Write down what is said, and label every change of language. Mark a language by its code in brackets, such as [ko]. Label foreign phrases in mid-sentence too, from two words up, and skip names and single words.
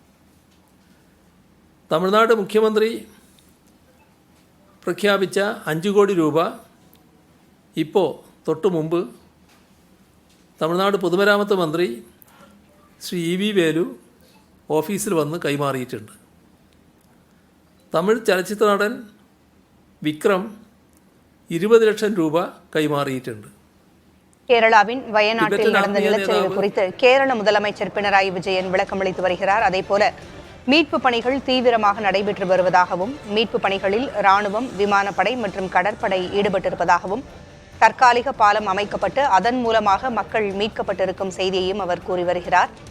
[ml] തമിഴ്നാട് മുഖ്യമന്ത്രി പ്രഖ്യാപിച്ച 5 കോടി രൂപ ഇപ്പോൾ തൊട്ടു മുമ്പ് തമിഴ്നാട് പൊതുമരാമത്ത് മന്ത്രി ശ്രീ EV വേലു ഓഫീസിൽ വന്ന് കൈമാറിയിട്ടുണ്ട്. തമിഴ് ചലച്ചിത്ര നടൻ വിക്രം 20 ലക്ഷം രൂപ കൈമാറിയിട്ടുണ്ട്. [ta] கேரளாவின் வயநாட்டில் நடந்த நிலச்சரிவு குறித்து கேரள முதலமைச்சர் பினராயி விஜயன் விளக்கமளித்து வருகிறார். அதேபோல மீட்பு பணிகள் தீவிரமாக நடைபெற்று வருவதாகவும் மீட்பு பணிகளில் ராணுவம், விமானப்படை மற்றும் கடற்படை ஈடுபட்டிருப்பதாகவும் தற்காலிக பாலம் அமைக்கப்பட்டு அதன் மூலமாக மக்கள் மீட்கப்பட்டிருக்கும் செய்தியையும் அவர் கூறி வருகிறார்.